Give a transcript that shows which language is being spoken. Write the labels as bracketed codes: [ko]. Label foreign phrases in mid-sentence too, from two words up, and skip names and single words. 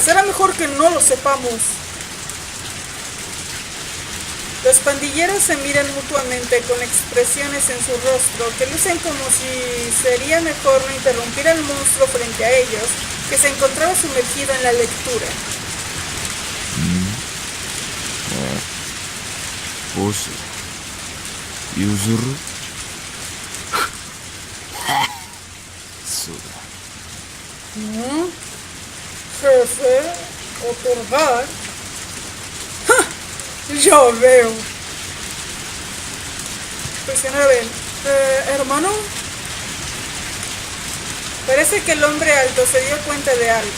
[es] Será mejor que no lo sepamos. Los pandilleros se miran mutuamente con expresiones en su rostro que lucen como si sería mejor no interrumpir al monstruo frente a ellos, que se encontraba sumergido en la lectura. [ja] ボス譲るそうだ [es] Jefe, otorgar. ¡Ja! Ya veo. Prisionero B. Hermano. Parece que el hombre alto se dio cuenta de algo.